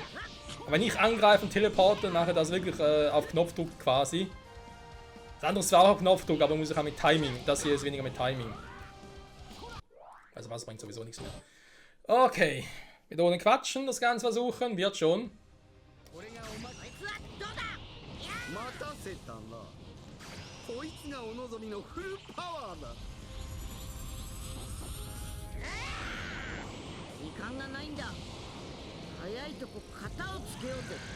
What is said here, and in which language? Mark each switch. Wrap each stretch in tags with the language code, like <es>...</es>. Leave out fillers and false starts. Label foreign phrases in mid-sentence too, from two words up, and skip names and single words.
<de>Aber wenn ich angreife und teleporte, mache ich das wirklich auf Knopfdruck quasi. Das andere ist zwar auch auf Knopfdruck, aber muss ich auch mit Timing. Das hier ist weniger mit Timing. Also was bringt sowieso nichts mehr. Okay. Wieder ohne Quatschen das Ganze versuchen. Wird schon.</de> <ja>待たせたな。こいつがお望みのフルパワーだ。時間がないんだ。早いとこ型をつけようぜ。</ja>